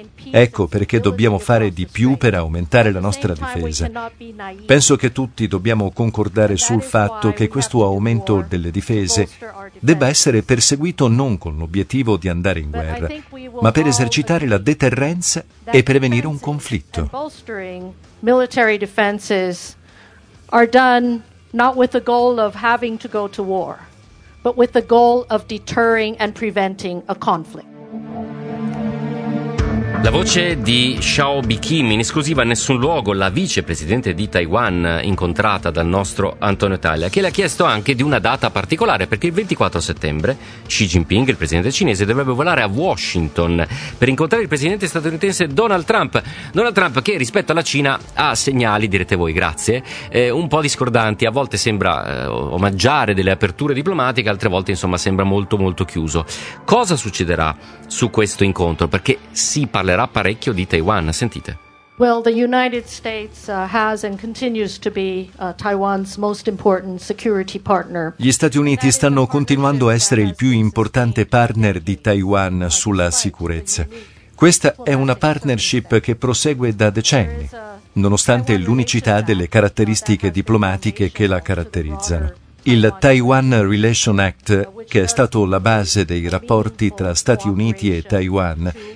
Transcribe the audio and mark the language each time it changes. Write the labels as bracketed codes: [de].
[it] Ecco perché dobbiamo fare di più per aumentare la nostra difesa. Penso che tutti dobbiamo concordare sul fatto che questo aumento delle difese debba essere perseguito non con l'obiettivo di andare in guerra, ma per esercitare la deterrenza e prevenire un conflitto. [en] Military defenses are done not with the goal of having to go to war, but with the goal of deterring and preventing a conflict. [it] La voce di Xiaobi Kim in esclusiva a Nessun Luogo, la vicepresidente di Taiwan incontrata dal nostro Antonio Taglia, che le ha chiesto anche di una data particolare, perché il 24 settembre Xi Jinping, il presidente cinese, dovrebbe volare a Washington per incontrare il presidente statunitense Donald Trump. Donald Trump che rispetto alla Cina ha segnali, direte voi, grazie, un po' discordanti, a volte sembra omaggiare delle aperture diplomatiche, altre volte insomma sembra molto molto chiuso. Cosa succederà su questo incontro? Perché si parlerà parecchio di Taiwan, sentite. [en] Well, the United States has and continues to be Taiwan's most important security partner. [it] Gli Stati Uniti stanno continuando a essere il più importante partner di Taiwan sulla sicurezza. Questa è una partnership che prosegue da decenni, nonostante l'unicità delle caratteristiche diplomatiche che la caratterizzano. Il Taiwan Relations Act, che è stato la base dei rapporti tra Stati Uniti e Taiwan,